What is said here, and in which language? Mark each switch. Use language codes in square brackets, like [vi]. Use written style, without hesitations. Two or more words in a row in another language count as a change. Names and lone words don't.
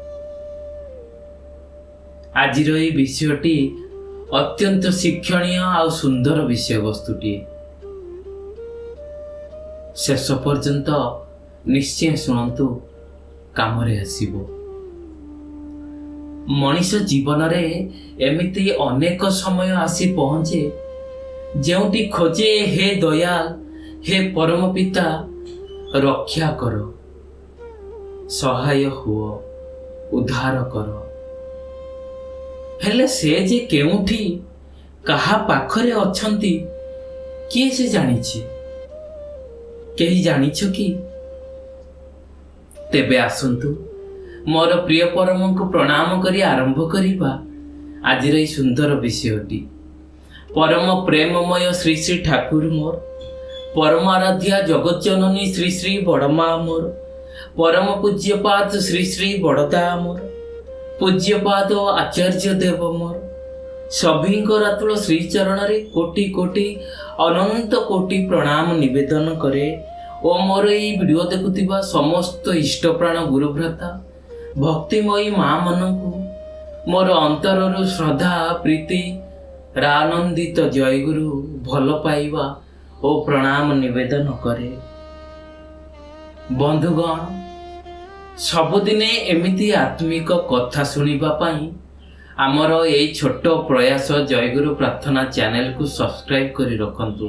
[or] ଆଜିର ଏ ବିଷୟଟି ଅତ୍ୟନ୍ତ ଶିକ୍ଷଣୀୟ ଆ ସୁନ୍ଦର ବିଷୟ ବସ୍ତୁଟି। ଶେଷ ପର୍ଯ୍ୟନ୍ତ ନିଶ୍ଚୟ ଶୁଣୁ, କାମରେ ଆସିବ। ମନୀଷ ଜୀବନ ରେ ଏମିତି ଅନେକ ସମୟ ଆସି ପହଞ୍ଚେ ଯେଉଁଠି ଖୋଜେ ହେ ଦୟାଳ, ହେ ପରମ ପିତା ରକ୍ଷା କର, ସହାୟ ହୁଅ, ଉଦ୍ଧାର କର। ହେଲେ ସେ ଯେ କେଉଁଠି କାହା ପାଖରେ ଅଛନ୍ତି କିଏ ସେ ଜାଣିଛି? କେହି ଜାଣିଛ କି? ତେବେ ଆସନ୍ତୁ ମୋର ପ୍ରିୟ ପରମ କୁ ପ୍ରଣାମ କରି ଆରମ୍ଭ କରିବା ଆଜିର ଏ ସୁନ୍ଦର ବିଷୟଟି। ପରମ ପ୍ରେମମୟ ଶ୍ରୀ ଶ୍ରୀ ଠାକୁର ମୋର, ପରମ ଆରାଧ୍ୟା ଜଗତ ଜନନୀ ଶ୍ରୀ ଶ୍ରୀ ବଡ଼ମା ମୋର, ପରମ ପୂଜ୍ୟପାଦ ଶ୍ରୀ ଶ୍ରୀ ବଡ଼ଦା ମୋର, ପୂଜ୍ୟପାଦ ଆଚାର୍ଯ୍ୟ ଦେବ ମୋର, ସଭି ରାତୁଲ ଶ୍ରୀ ଚରଣ ରେ କୋଟି କୋଟି ଅନନ୍ତ କୋଟି ପ୍ରଣାମ ନିବେଦନ କରେ। ଓ ମୋର ଏ ଭିଡିଓ ଦେଖୁଥିବା ସମସ୍ତ ଇଷ୍ଟ ପ୍ରାଣ ଗୁରୁଭ୍ରାତା ଭକ୍ତିମୟୀ ମା ମାନଙ୍କୁ ମୋର ଅନ୍ତରରୁ ଶ୍ରଦ୍ଧା ପ୍ରୀତି ଆନନ୍ଦିତ ଜୟ ଗୁରୁ ଭଲ ପାଇବା ଓ ପ୍ରଣାମ ନିବେଦନ କରେ। ବନ୍ଧୁଗଣ, ସବୁଦିନେ ଏମିତି ଆତ୍ମିକ କଥା ଶୁଣିବା ପାଇଁ ଆମର ଏ ଛୋଟ ପ୍ରୟାସ ଜୟଗୁରୁ ପ୍ରାର୍ଥନା ଚ୍ୟାନେଲ କୁ ସବସ୍କ୍ରାଇବ କରି ରଖନ୍ତୁ।